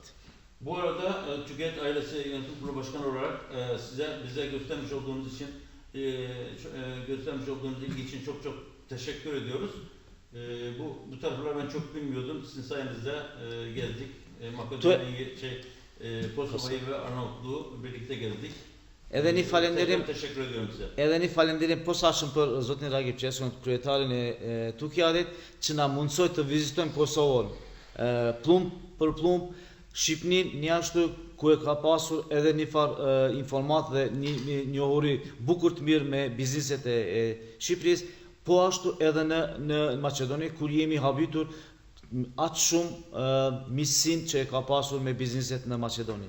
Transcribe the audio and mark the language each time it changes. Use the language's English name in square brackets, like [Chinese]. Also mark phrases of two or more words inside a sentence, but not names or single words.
[Turkish] Bu arada TÜGET Ailesi Yönetim Kurulu Başkanı olarak bize göstermiş olduğunuz için göstermiş olduğunuz ilgi için çok teşekkür ediyoruz. Bu tarafları ben çok bilmiyordum. Sizin sayenizde gezdik. Makedonya'yı, Kosova'yı ve Arnavutluğu birlikte gezdik. [Albanian] Edhe një falenderim, [Turkish] teşekkür ediyorum size. [Albanian] Edhe një falenderim posaçëm për zotin Ragip Qeskun, kryetarin e Tukiadit, që na mundsoi të vizitojmë Kosovën plumb për plumb, Shqipnin një ashtu ku e ka pasur edhe një farë informat dhe një njohuri bukur të mirë me bizneset e Shqipërisë, po ashtu edhe në Maqedoni, kur jemi habitur aq shumë miqësinë që e ka pasur me bizneset në Maqedoni.